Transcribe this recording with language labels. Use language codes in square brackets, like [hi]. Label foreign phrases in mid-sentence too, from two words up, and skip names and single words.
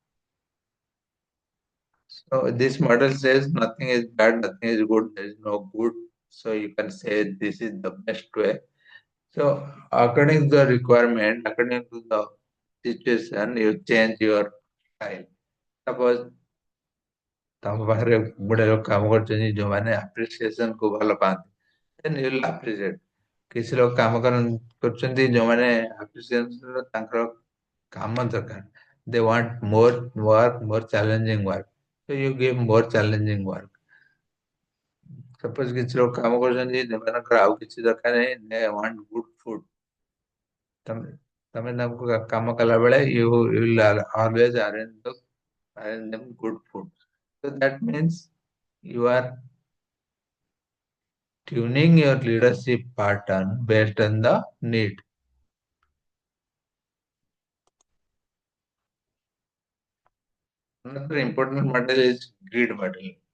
[en] So this model says nothing is bad, nothing is good, there is no good. So you can say this is the best way. So according to the requirement, according to the situation, you change your style. [or] Suppose ତମ ପାଖରେ ଗୋଟେ ଲୋକ କାମ କରୁଛନ୍ତି ଯୋଉମାନେ appreciation କୁ ଭଲ ପାଆନ୍ତି, [en] then you will appreciate. [or] କିଛି ଲୋକ କାମ କରୁଛନ୍ତି ଯୋଉମାନେ appreciation ର ତାଙ୍କର କାମ ଦରକାର. [en] They want more work, more challenging work. So you give more challenging work. [or] Suppose କିଛି ଲୋକ କାମ କରୁଛନ୍ତି ଯୋଉମାନଙ୍କର ଆଉ କିଛି ଦରକାର ନାହିଁ, [en] they want good food. [or] ତମେ ତମେ ତାଙ୍କୁ କାମ କଲା ବେଳେ [en] you will always arrange them good food. So that means You are tuning your leadership pattern based on the need. Another important model is grid model.